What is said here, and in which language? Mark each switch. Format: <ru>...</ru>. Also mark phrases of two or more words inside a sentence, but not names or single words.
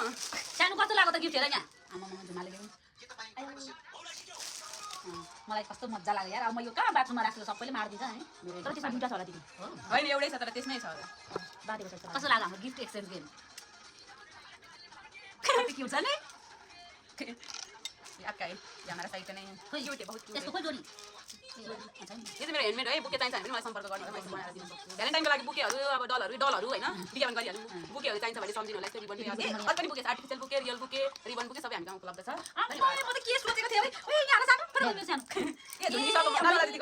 <ne>सानो कस्तो लाग्यो त गिफ्ट हेर यहाँ आमा झुमाले ल्याउनु मलाई कस्तो मजा लाग्यो यार अब म यो कहाँ बाथरुममा राख्छु सबैले मारिदिन्छ है मेरो तर त्यसमा दुईटा छ होला दिदी होइन एउटै छ तर त्यसमै छ बाँधेको छ कस्तो लाग्यो हाम्रो गिफ्ट एक्सचेन्ज गेम के हुन्छ नि</ne> <hi>आपका है ये हमारा साइड नहीं है</hi> <ne>खोइ</ne> <hi>क्यूट है बहुत क्यूट</hi> <ne>यसको</ne> <hi>है</hi> <ne>खोइ जोडी यो चाहिँ मेरो ह्यान्डमेड है बुके चाहिन्छ भने मलाई सम्पर्क गर्नु होला मैले बनाएर दिनु सक्छु भ्यालेन्टाइनको लागि बुकेहरू अब डलहरू होइन विज्ञापन गरिहाल्नु बुकेहरू चाहिन्छ भने सम्झिनु होला यस्तो रिबन अझ पनि बुके छ</ne> <en>artificial bouquet real bouquet ribbon bouquet</en> <ne>सबै हामीसँग उपलब्ध छ म त के सोचेको थिएँ ओइ यहाँ सानो पर सानो ए धुनिसक्यो मलाई दिदीको</ne>